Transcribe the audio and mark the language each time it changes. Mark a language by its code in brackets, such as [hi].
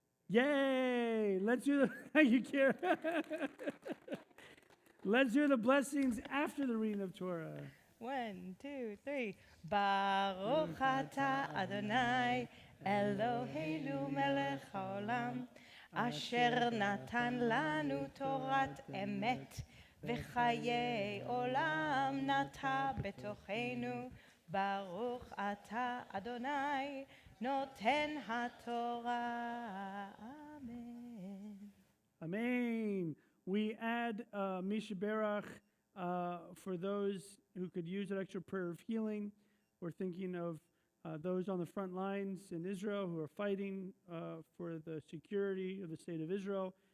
[en] Yay! Let's do the thank you, Kara. Let's do the blessings after the reading of Torah. 1, 2, 3. [he] ברוך אתה אדוני אלוהינו מלך העולם, אשר נתן לנו תורת אמת וחיי עולם נטע בתוכנו. ברוך אתה אדוני נותן התורה. אמן. [en] Amen. We add Mishaberach for those who could use an extra prayer of healing. We're thinking of those on the front lines in Israel who are fighting for the security of the state of Israel.